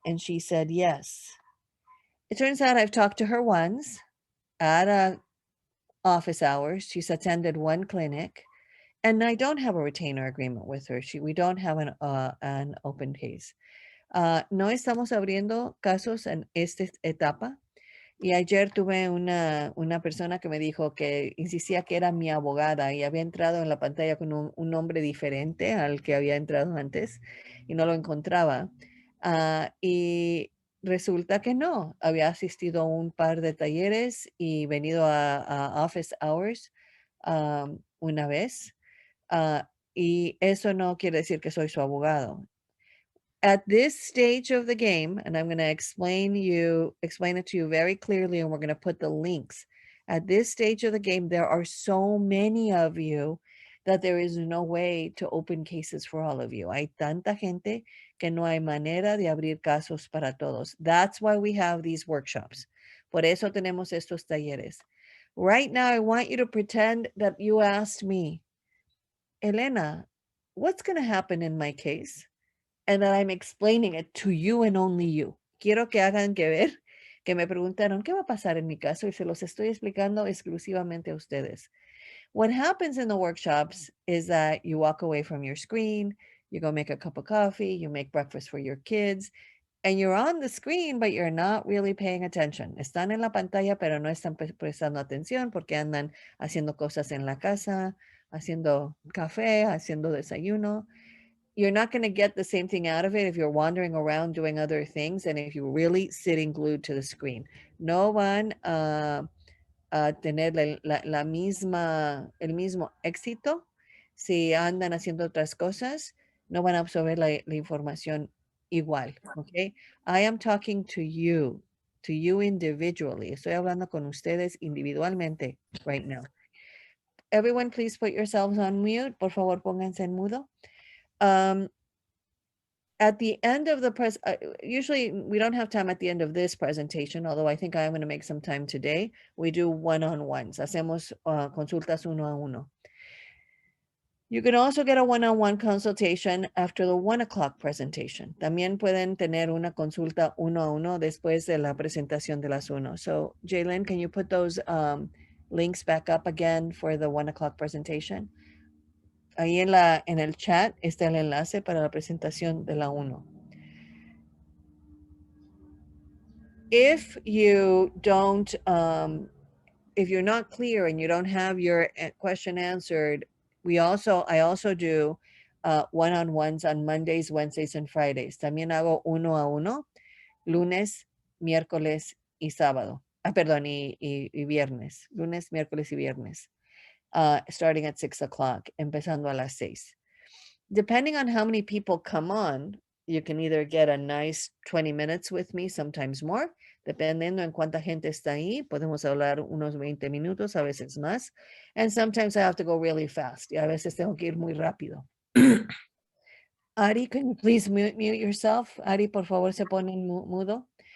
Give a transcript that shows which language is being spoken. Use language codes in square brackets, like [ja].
[en] And she said, yes. It turns out I've talked to her once at office hours. She's attended 1 clinic and I don't have a retainer agreement with her. We don't have an open case. [es] No estamos abriendo casos en esta etapa. Y ayer tuve una persona que me dijo que insistía que era mi abogada y había entrado en la pantalla con un nombre diferente al que había entrado antes y no lo encontraba. Y resulta que no, había asistido a un par de talleres y venido a office hours una vez. Y eso no quiere decir que soy su abogado. [en] At this stage of the game, and I'm going to explain it to you very clearly, and we're going to put the links. At this stage of the game, there are so many of you that there is no way to open cases for all of you. [es] Hay tanta gente que no hay manera de abrir casos para todos. [en] That's why we have these workshops. [es] Por eso tenemos estos talleres. [en] Right now, I want you to pretend that you asked me, Elena, what's going to happen in my case? and that I'm explaining it to you and only you. [es] Quiero que hagan que ver que me preguntaron, ¿qué va a pasar en mi caso? Y se los estoy explicando exclusivamente a ustedes. [en] What happens in the workshops is that you walk away from your screen, you go make a cup of coffee, you make breakfast for your kids, and you're on the screen, but you're not really paying attention. [es] Están en la pantalla, pero no están prestando atención porque andan haciendo cosas en la casa, haciendo café, haciendo desayuno. [en] You're not going to get the same thing out of it if you're wandering around doing other things and if you're really sitting glued to the screen. [es] No van a tener la misma, el mismo éxito si andan haciendo otras cosas. No van a absorber la información igual. Okay. [en] I am talking to you individually. [es] Estoy hablando con ustedes individualmente [en] right now. Everyone, please put yourselves on mute. [es] Por favor, pónganse en mudo. [en] At the end of the usually we don't have time at the end of this presentation, although I think I'm going to make some time today. We do one-on-ones. [es] Hacemos consultas uno a uno. [en] You can also get a one-on-one consultation after the 1 o'clock presentation. [es] También pueden tener una consulta uno a uno después de la presentación de las uno. [en] So, Jalen, can you put those links back up again for the 1 o'clock presentation? [es] Ahí en el chat está el enlace para la presentación de la 1. If you don't, if you're not clear and you don't have your question answered, I also do one-on-ones on Mondays, Wednesdays, and Fridays. También hago uno a uno, lunes, miércoles y sábado. Perdón, y viernes. Lunes, miércoles y viernes. [en] Starting at 6 o'clock, [es] empezando a las 6. [en] Depending on how many people come on, you can either get a nice 20 minutes with me, sometimes more. [es] Dependiendo en cuánta gente está ahí, podemos hablar unos 20 minutos, a veces más. [en] And sometimes I have to go really fast. [es] Y a veces tengo que ir muy rápido. [en] Ari, can you please mute yourself? [es] Ari, por favor, se pone en mudo.